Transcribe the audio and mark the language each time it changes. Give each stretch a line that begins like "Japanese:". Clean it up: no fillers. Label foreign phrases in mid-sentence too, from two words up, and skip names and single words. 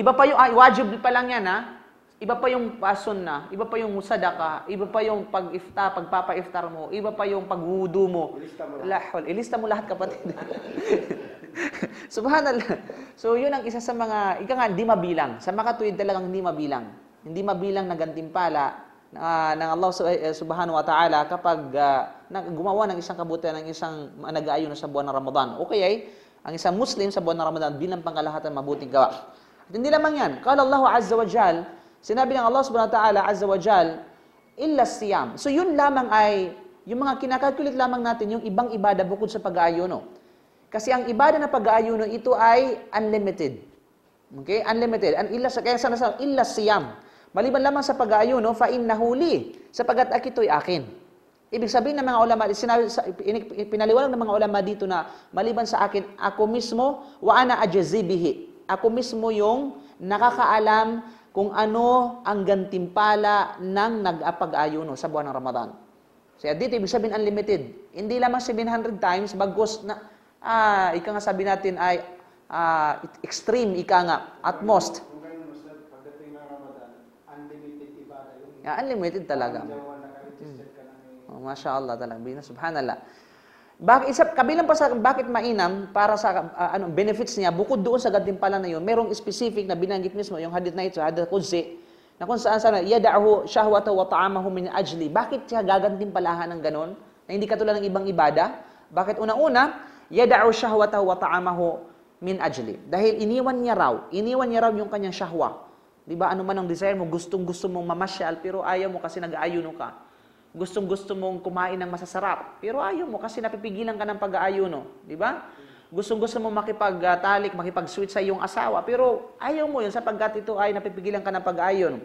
Filipino: Iba pa yung, wajib pa lang yan, ha? Iba pa yung sunna, iba pa yung sadaka, iba pa yung pagpapa-iftar mo, iba pa yung pagwudu mo. Ilista mo lahat, kapatid. Subhanallah. So, yun ang isa sa mga, ika nga, hindi mabilang. Sa makatuwid talagang hindi mabilang. Hindi mabilang na gantimpala ng Allah
Arabic: سبحانه وتعالى
Filipino: kapag gumawa ng isang kabutihan ng isang nag-aayon sa buwan ng Ramadan. Okay, ang isang Muslim sa buwan ng Ramadan bilang pangkalahatan mabuting gawa. At hindi lamang yan.
Arabic: قال الله عز وجل,
Filipino: sinabi ng
Arabic: Allah سبحانه وتعالى عز وجل إلا الصيام.
Filipino: So yun lamang ay Yung mga kinakalculate lamang natin, yung ibang ibada bukod sa pag-aayuno. Kasi ang ibada na pag-aayuno, ito ay unlimited. Okay? Unlimited. Kaya sana sa
Arabic: إلا الصيام.
Filipino: Maliban lamang sa pag-aayuno,
Arabic: فإنه لي,
Filipino: sapagat ito'y akin. Ibig sabihin ng mga ulama, pinaliwanag ng mga ulama dito na maliban sa akin, ako mismo,
Arabic: وأنا أجزي به.
Filipino: Ako mismo yung nakakaalam kung ano ang gantimpala ng nag-apag-ayuno sa buwan ng Ramadan. So dito, ibig sabihin unlimited. Hindi lamang 700 times, bagos na, ika nga sabi natin ay extreme, ika nga,
English: at most.
Filipino: Kung ganun, Ustad, pagdating ng Ramadan, unlimited ibada yun. Unlimited talaga. Naka-register ka na
Arabic: Oh, ما شاء الله talaga. سبحان الله.
Filipino: Kabilang pa sa bakit mainam para sa benefits niya, bukod doon sa gantimpala na yun, merong specific na binanggit mismo, yung hadith na ito,
Arabic: حديث قدسي,
Filipino: na kung saan
Arabic: يدع شهوته وطعامه من أجلي.
Filipino: Bakit siya gagantimpalahan ng ganon? Na hindi katulad ng ibang ibada? Bakit una-una,
Arabic: يدع شهوته وطعامه من أجلي.
Filipino: Dahil iniwan niya raw yung kanyang shahwa. Diba, ano man ang desire mo, gustong-gusto mong mamasyal, pero ayaw mo kasi nag-aayuno ka. Gustong-gusto mong kumain ng masasarap, pero ayaw mo kasi napipigilan ka ng pag-aayuno. Diba? Gustong-gusto mong makipagtalik, makipag-sweet sa iyong asawa, pero ayaw mo yun sapagkat ito ay napipigilan ka ng pag-aayuno.